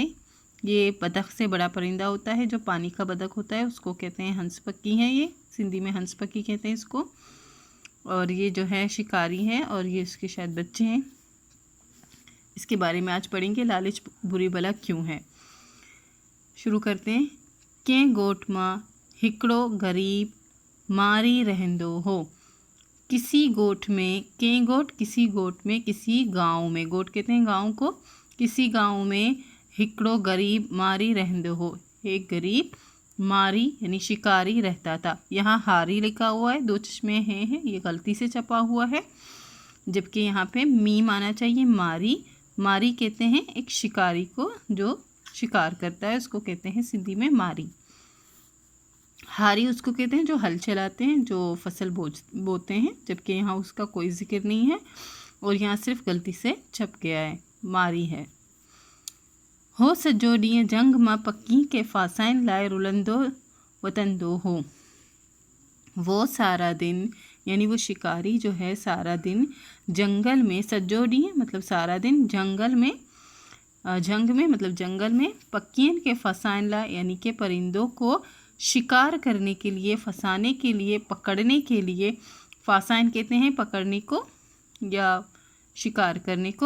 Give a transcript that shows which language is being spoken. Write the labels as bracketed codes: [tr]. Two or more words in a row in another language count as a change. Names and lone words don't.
[ur] یہ بطخ سے بڑا پرندہ ہوتا ہے، جو پانی کا بطخ ہوتا ہے، اس کو کہتے ہیں [sd] हंस पक्की [ur] ہے. یہ سندھی میں [sd] हंस पक्की [ur] کہتے ہیں اس کو۔ اور یہ جو ہے شکاری ہے اور یہ اس کے شاید بچے ہیں. اس کے بارے میں آج پڑھیں گے، لالچ بری بلا کیوں ہے. شروع کرتے ہیں. [sd] के गोठ मां हिकड़ो गरीब मारी रहंदो हो। [ur] کسی گوٹھ میں, [sd] के गोठ [ur] کسی گوٹھ میں، کسی گاؤں میں، گوٹھ کہتے ہیں گاؤں کو، کسی گاؤں میں [sd] हिकड़ो गरीब मारी रहंदो हो, [ur] ایک غریب ماری یعنی شکاری رہتا تھا. یہاں ہاری لکھا ہوا ہے، 2 چشمے ہیں، یہ غلطی سے چھپا ہوا ہے، جبکہ یہاں پہ میم آنا چاہیے. ماری، ماری کہتے ہیں ایک شکاری کو جو شکار کرتا ہے، اس کو کہتے ہیں سندھی میں ماری. ہاری اس کو کہتے ہیں جو ہل چلاتے ہیں، جو فصل بوتے ہیں، جبکہ یہاں اس کا کوئی ذکر نہیں ہے اور یہاں صرف غلطی سے چھپ گیا ہے، ماری ہے. [sd] हो सजो ॾींहुं जंग मां पक्की के फासाइन लाए रुलंदो वतंदो हो। [ur] وہ سارا دن یعنی وہ شکاری جو ہے سارا دن جنگل میں, [sd] सजो ॾींहुं [ur] مطلب سارا دن جنگل میں، جنگ میں مطلب جنگل میں, [sd] पक्कियन के फसाइन ला [ur] یعنی کے پرندوں کو شکار کرنے کے لیے، پھنسانے کے لیے، پکڑنے کے لیے. فاسائن کہتے ہیں پکڑنے کو یا شکار کرنے کو.